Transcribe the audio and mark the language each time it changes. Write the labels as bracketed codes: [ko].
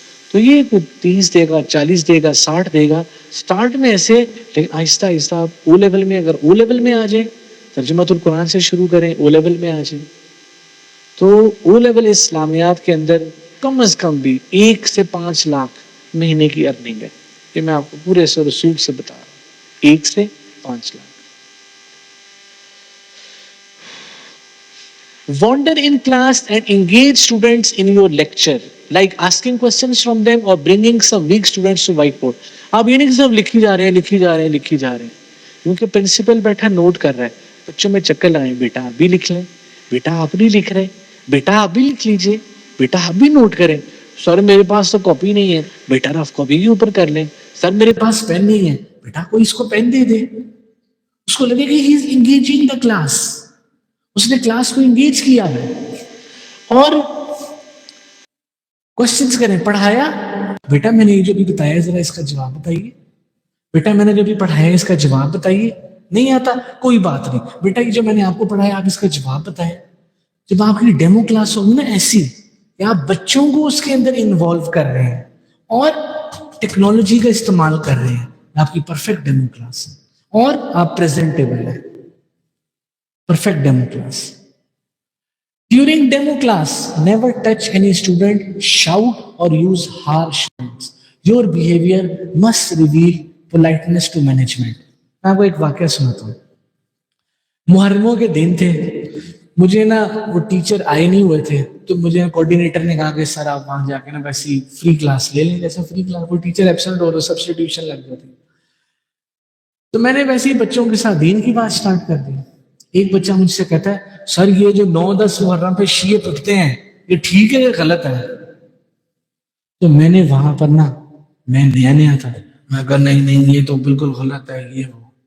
[ur] تو یہ 30 دے گا، 40 دے گا، 60 دے گا سٹارٹ میں ایسے، لیکن آہستہ آہستہ آپ او لیول میں، اگر او لیول میں آ جائیں، ترجمۃ القرآن سے شروع کریں، او لیول میں آ جائیں، تو او لیول اسلامیات کے اندر کم از کم بھی 1 سے 5 لاکھ مہینے کی ارننگ ہے. یہ میں آپ کو پورے سے رسول سے بتا رہا ہوں، 1 سے 5 lakh. [en] Wander in class and engage students in your lecture, like asking questions from them or bringing some weak students to whiteboard. [ur] آپ یہ نہیں کہ صرف لکھی جا رہے ہیں، لکھی جا رہے ہیں، لکھی جا رہے ہیں، کیونکہ پرنسپل بیٹھا نوٹ کر رہا ہے. بچوں میں چکر لگائیں، بیٹا آپ بھی لکھ لیں، بیٹا آپ نہیں لکھ رہے، بیٹا آپ بھی لکھ لیجئے، بیٹا آپ بھی نوٹ کریں. سر میرے پاس تو کاپی نہیں ہے، بیٹا رف کاپی کے اوپر کر لیں. سر میرے پاس پین نہیں ہے، بیٹا کوئی اس کو پین دے دے، اس کو لگے کہ [en] he is engaging the class, [ur] اس نے کلاس کو انگیج کیا ہے. اور کوشچنس کریں، پڑھایا بیٹا میں نے یہ جو بھی بتایا ذرا اس کا جواب بتائیے، بیٹا میں نے جو بھی پڑھایا اس کا جواب بتائیے. نہیں آتا کوئی بات نہیں بیٹا، یہ جو میں نے آپ کو پڑھایا آپ اس کا جواب بتائیں. جب آپ کی ڈیمو کلاس ہوگی نا ایسی کہ آپ بچوں کو اس کے اندر انوالو کر رہے ہیں اور ٹیکنالوجی کا استعمال کر رہے ہیں، آپ کی پرفیکٹ ڈیمو کلاس ہے اور آپ پریزنٹیبل ہیں. Perfect demo class. [en] During demo class, never touch any student, shout or use harsh words. Your behavior must reveal politeness to management. [ur] میں آپ کو ایک واقعہ سناتا ہوں. محرموں کے دن تھے، مجھے نا وہ ٹیچر آئے نہیں ہوئے تھے، تو مجھے کوآرڈینیٹر نے کہا کہ سر آپ وہاں جا کے نا ویسی فری کلاس لے لیں، جیسے فری کلاس کوئی ٹیچر ایبسنٹ ہو رہا سبسٹیٹیوشن لگ جاتی. تو میں نے ویسے ہی بچوں کے ساتھ دین کی بات سٹارٹ کر دی. ایک بچہ مجھ سے کہتا ہے سر یہ جو 9-10 محرم پہ شیعہ پڑھتے ہیں یہ ٹھیک ہے یا غلط ہے؟ تو میں نے وہاں پر نا، میں نیا تھا، میں کہا نہیں نہیں یہ تو بالکل غلط ہے یہ وہ.